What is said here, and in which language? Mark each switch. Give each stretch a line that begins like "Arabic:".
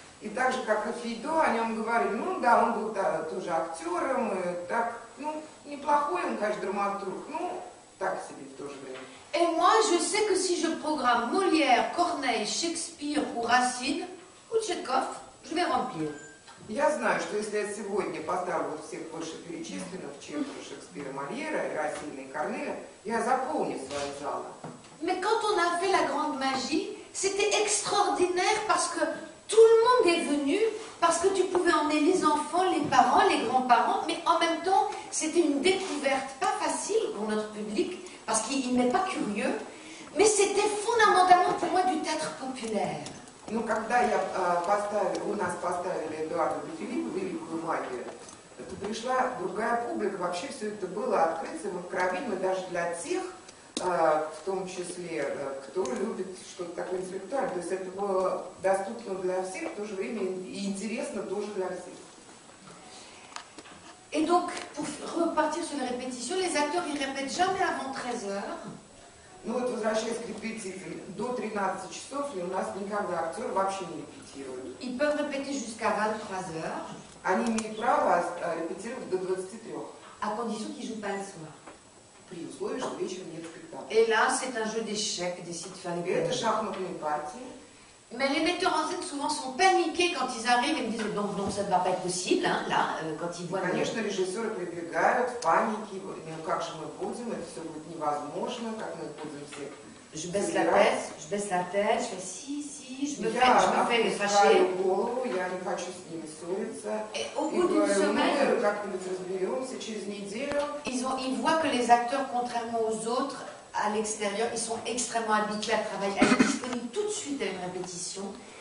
Russian: И так же, как и Фейдо, о нем говорили, да, он был тоже актером, и так, неплохой он, конечно, драматург, так себе в то же время.
French: Et moi, je sais que si je programme Molière, Corneille, Shakespeare ou Racine, ou Tchekhov, je vais remplir.
Russian: Я знаю, что если я сегодня поставлю вот всех вышеперечисленных, Чехова, Шекспира, Мольера, Рacine и Корнеля, я заполню свои залы.
French: Mais quand on a fait La Grande Magie, c'était extraordinaire parce que tout le monde est venu, parce que tu pouvais emmener les enfants, les parents, les grands-parents, mais en même temps, c'était une découverte pas facile pour notre public, parce qu'il n'est pas curieux, mais c'était fondamentalement pour moi du théâtre populaire.
Russian: Когда у нас поставили Эдуарда де Филиппо «Великую магию», то пришла другая публика, вообще все это было открытым, откровенным даже для тех, в том числе, кто любит что-то такое интеллектуальное. То есть это было доступно для всех, в то же время и интересно тоже для всех.
French: Et donc, pour repartir sur les répétitions, les acteurs ils répètent jamais avant 13 heures.
Russian: Вот возвращаясь к репетициям, до 13 часов у нас никогда актеры вообще не репетируют.
French: Ils peuvent répéter jusqu'à 23 heures.
Russian: Они имеют право репетировать до 23.
French: À condition qu'ils ne jouent pas le soir.
Russian: При условии, что вечером нет спектакля.
French: Et là, c'est un jeu d'échecs, décide de faire les
Russian: Это шахматные партии.
French: Mais les metteurs en scène souvent sont paniqués quand ils arrivent et me disent non, ça ne va pas être possible, hein, là, quand ils voient...
Russian: Конечно, режиссеры прибегают в панике, как же мы будем, это все будет невозможно, как мы будем все...
French: Je baisse la tête, je fais si, je me fais fâcher.
Russian: Голову, я не хочу с ними ссориться.
French: Et au bout d'une semaine,
Russian: как-нибудь разберемся, через неделю.
French: Ils voient que les acteurs, contrairement aux autres, à l'extérieur, ils sont extrêmement habitués à travailler, à être disponibles tout de suite à une répétition.